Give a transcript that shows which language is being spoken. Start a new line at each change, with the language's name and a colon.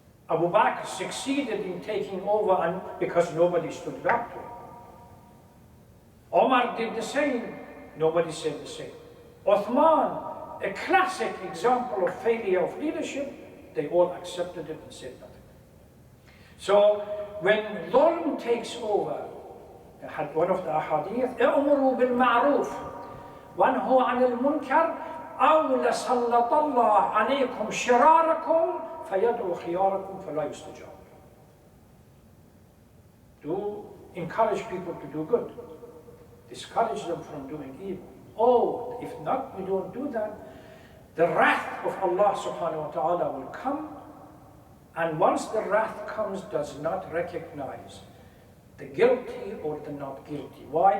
English: Abu Bakr succeeded in taking over because nobody stood up to him. Omar did the same, nobody said the same. Uthman, a classic example of failure of leadership, they all accepted it and said nothing. So when dhulm takes over, one of the ahadith,
Arabic: اَأْمُرُوا بِالْمَعْرُوفِ وَانْهُوا عَنِ الْمُنْكَرِ أَوْ لَسَلَّطَ اللَّهُ عَلَيْكُمْ شِرَارَكُمْ فَيَدْعُوا خِيَارَكُمْ فَلَا يُسْتَجَابُ.
English: To encourage people to do good. Discourage them from doing evil. Oh, if not, we don't do that, the wrath of Allah subhanahu wa ta'ala will come, and once the wrath comes, does not recognize the guilty or the not guilty. Why?